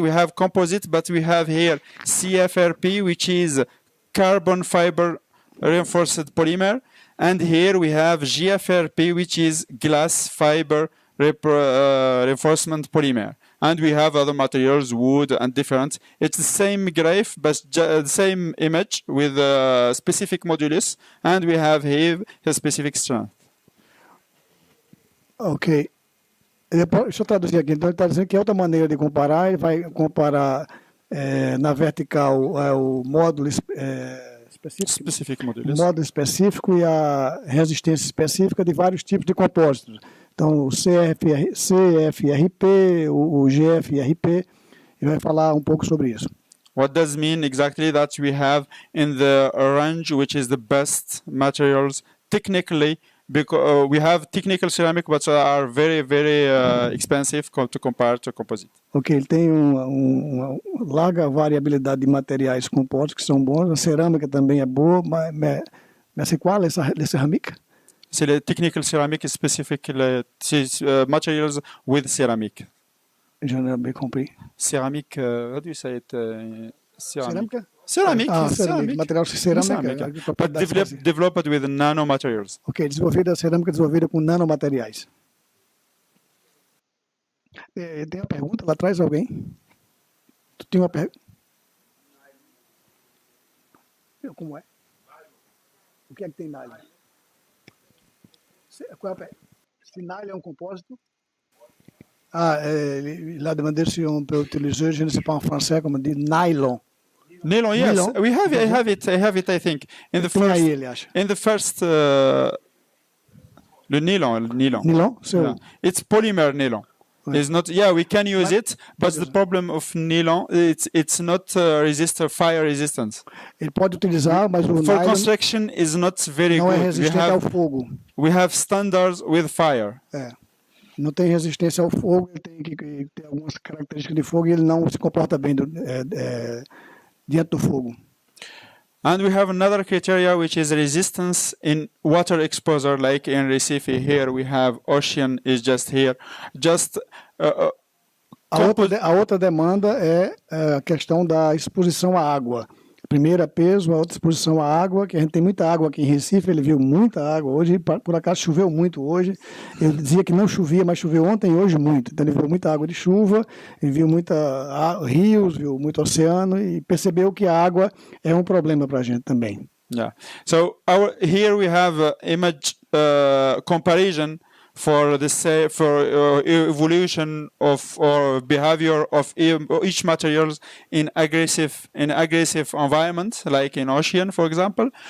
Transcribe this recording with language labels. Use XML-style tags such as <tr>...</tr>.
<en>We have composite, but we have here CFRP, which is carbon fiber reinforced polymer, and here we have GFRP, which is glass fiber reinforcement polymer. And we have other materials, wood and different. It's the same graph, but the same image with a specific modulus, and we have here a specific strength.</en> <pt>Ok. Deixa eu traduzir aqui. Então, ele está dizendo que é outra maneira de comparar. Ele vai comparar na vertical o módulo</pt> <en>Specific modulus.</en> <pt>o módulo específico e a resistência específica de vários tipos de compósitos. Então, o CFRP, o GFRP, ele vai falar um pouco sobre isso.</pt> <en>What does mean exactly that we have in the range, which is the best materials technically, because we have technical ceramic, but are very, very expensive to compare to composite.</en> <pt>Ok, ele tem uma larga variabilidade de materiais compostos que são bons. A cerâmica também é boa, mas</pt> <fr>c'est quoi, les céramiques? C'est le</fr> <en>technical ceramic specifically materials with ceramic.</en> <fr>Je n'ai pas compris.</fr> <en>Ceramic, how do you say it? Ceramic. Ceramic? Ceramic.</en> <pt>Ceramic. Material cerâmica.</pt> <en>But developed with nanomaterials.</en> <pt>Ok, cerâmica desenvolvida com nanomateriais. Tem uma pergunta lá atrás, alguém? Tu tem uma pergunta? Como é? O que é que tem nylon? Se nylon é um compósito?</pt> <fr>Il a demandé si on peut utiliser, je ne sais pas en français, comment on dit, nylon.</fr> <en>Nylon, yes. Nylon. I have it, I think. In the first,</en> <fr>le nylon.</fr> <en>Nylon? Yeah. It's polymer nylon.</en> <fr>Ouais.</fr> <en>It's not. Yeah, we can use it, but the problem of nylon, it's not fire resistance.</en> <pt>Ele pode utilizar, mas o</pt> <en>For nylon construction is not very</en> <pt>não é</pt> <en>good.</en> <pt>resistente ao fogo.</pt> <en>We have standards with fire.</en> <pt>Não tem resistência ao fogo, ele tem que ter algumas características de fogo e ele não se comporta bem diante do fogo.</pt> <en>And we have another criteria, which is resistance in water exposure, like in Recife. Here we have ocean is just here.</en> <pt>A outra demanda é a questão da exposição à água. A primeira é peso, a outra exposição à água, que a gente tem muita água aqui em Recife, ele viu muita água hoje, por acaso choveu muito hoje. Ele dizia que não chovia, mas choveu ontem e hoje muito. Então ele viu muita água de chuva, ele viu rios, viu muito oceano e percebeu que a água é um problema para a gente também.</pt> <en>Yeah. So here we have image comparison for evolution of or behavior of each materials in aggressive environment, like in ocean, for example.</en>